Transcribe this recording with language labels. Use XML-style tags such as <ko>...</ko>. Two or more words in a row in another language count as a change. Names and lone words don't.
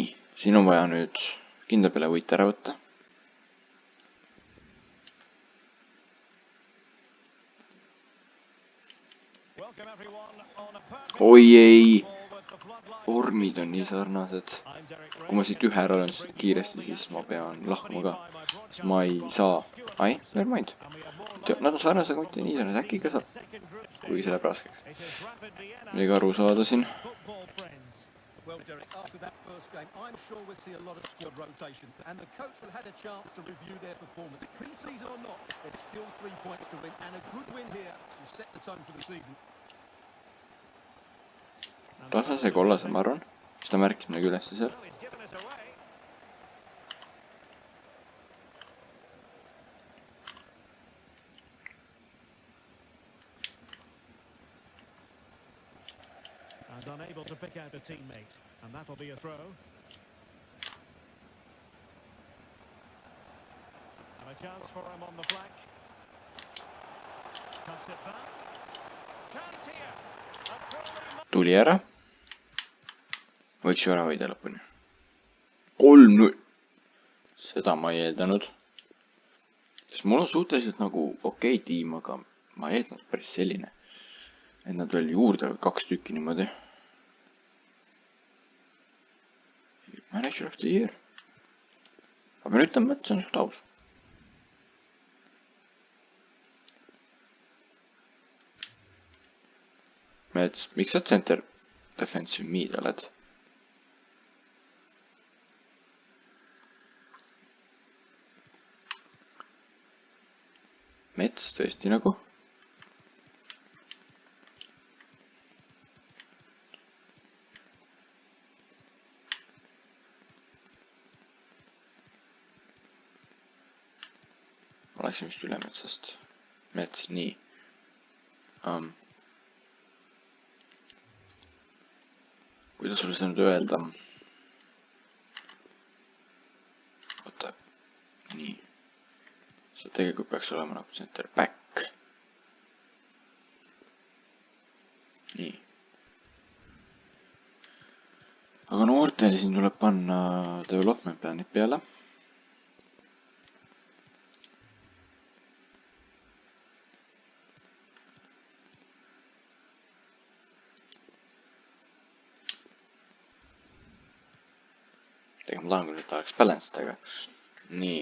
<et>Siin on vaja nüüd kindla peale võit ära võtta. Oi ei, vormid on nii sarnased. Kui ma siit ühe ära olen kiiresti, siis ma pean lahkuma ka. Siis ma ei saa. Ai,</et> <en>never mind.</en> <et>Nad on sarnased, aga mitte nii sarnased. Äkki ka saab. Kui see läheb raskeks. Midagi aru saada siin.</et> <en>Well, Derek, after that first game, I'm sure we'll see a lot of squad rotation. And the coach will have a chance to review their performance. Pre-season or not, there's still 3 points to win. And a good win here will set the tone for the season.</en> <et>Tasase kollase, ma arvan. Mis ta märkis midagi ülesse seal?</et> <en>And unable to pick out a teammate. And that'll be a throw. And a chance for him on the flank. Cuts it back. Chance here.</en> <et>Tuli ära. Võiks ju ära hoida lõpuni. 3-0. Seda ma ei eeldanud. Sest mul on suhteliselt nagu okei tiim, aga ma ei eeldanud päris selline. Et nad veel juurde 2 tükki niimoodi.</et> <en>Manager of the year.</en> <et>Aga pean ütlema, et see on suht aus. Mets, miks sa</et> <en>center defensive mid</en> <et>oled? Mets tõesti nagu. Ma läksin vist üle metsast. Mets, nii. Kuidas sulle seda nüüd öelda? Oota. Nii. See tegelikult peaks olema nagu</et> <en>center back.</en> <et>Nii. Aga noortele siin tuleb panna development planid peale. Tegelikult ma tahan küll, et ta oleks balanced, aga nii.</et>